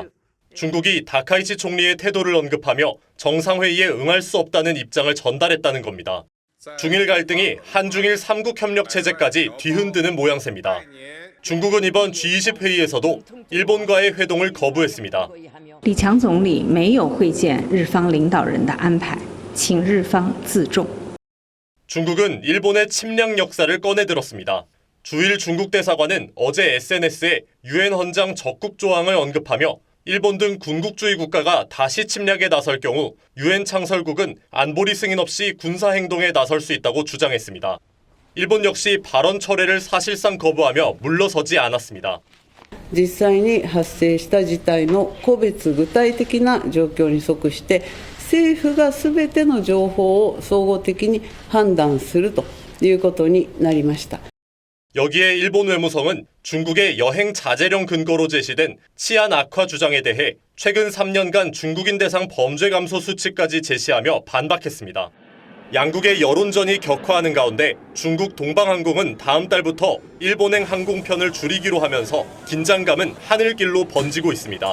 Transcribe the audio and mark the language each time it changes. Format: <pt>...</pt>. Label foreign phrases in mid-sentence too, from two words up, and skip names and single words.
<ko>중국이 다카이치 총리의 태도를 언급하며 정상회의에 응할 수 없다는 입장을 전달했다는 겁니다. 중일 갈등이 한중일 3국 협력 체제까지 뒤흔드는 모양새입니다. 중국은 이번 G20 회의에서도 일본과의 회동을 거부했습니다.</ko> <zh>李强总理没有会见日方领导人的安排。请日方自重.</zh> <ko>중국은 일본의 침략 역사를 꺼내들었습니다. 주일 중국 대사관은 어제 SNS에 유엔 헌장 적국 조항을 언급하며 일본 등 군국주의 국가가 다시 침략에 나설 경우 유엔 창설국은 안보리 승인 없이 군사 행동에 나설 수 있다고 주장했습니다. 일본 역시 발언 철회를 사실상 거부하며 물러서지 않았습니다.</ko> <ja>実際に発生した事態の個別具体的な状況に即して政府がすべての情報を総合的に判断するということになりました.</ja> <ko>여기에 일본 외무성은 중국의 여행 자제령 근거로 제시된 치안 악화 주장에 대해 최근 3년간 중국인 대상 범죄 감소 수치까지 제시하며 반박했습니다. 양국의 여론전이 격화하는 가운데 중국 동방항공은 다음 달부터 일본행 항공편을 줄이기로 하면서 긴장감은 하늘길로 번지고 있습니다.</ko>